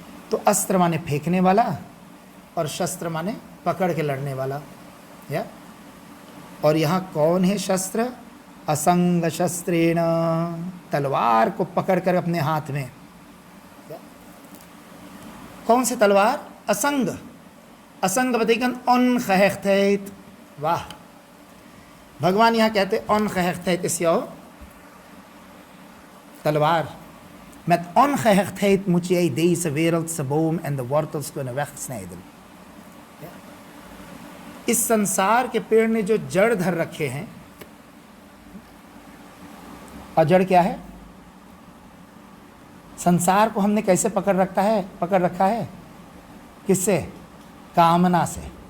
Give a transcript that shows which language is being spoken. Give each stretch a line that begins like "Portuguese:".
Hindi: तो अस्त्र माने फेंकने वाला, और शस्त्र माने पकड़ के लड़ने वाला। या और यहाँ कौन है शस्त्र? असंग शस्त्रेण, तलवार को पकड़ कर अपने हाथ में। कौन से तलवार? असंग।
Dutch: असंग betekent ongehechtheid।
Hindi: वाह, भगवान यहाँ कहते
Dutch: ongehechtheid is jouw
Hindi: तलवार।
Dutch: Met ongehechtheid moet jij deze wereldse boom en de wortels kunnen wegsnijden।
Hindi: इस संसार के पेड़ ने जो जड़ धर रखे हैं, और जड़ क्या है? संसार को हमने कैसे पकड़ रखा है? किससे? कामना से।